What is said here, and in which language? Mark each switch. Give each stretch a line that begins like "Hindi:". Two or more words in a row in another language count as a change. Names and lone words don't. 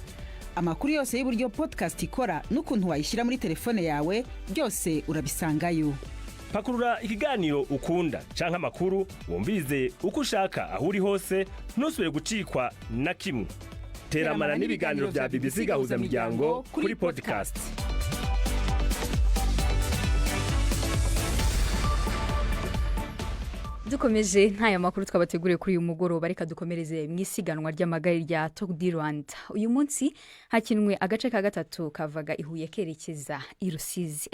Kinyarwanda: Amakuru yose y'uburyo podcast ikora n'ukuntu wayishyira muri telefone yawe byose urabisangayo.
Rundi: Pakurura ikiganiro ukunda canke amakuru wumvize uko ushaka aho uri hose, ntusubire gucikwa na kimwe. Teramana n'ibiganiro bya BBC gahuza miryango kuri podcast.
Kinyarwanda: Dukomeje ntaya makuru twabateguriye kuri uyu mugoroba, reka dukomereze mu isiganwa ry'amagare rya Tour du Rwanda. Uyu munsi hakinwe agace ka gatatu kavaga i Huye kerekeza i Rusizi.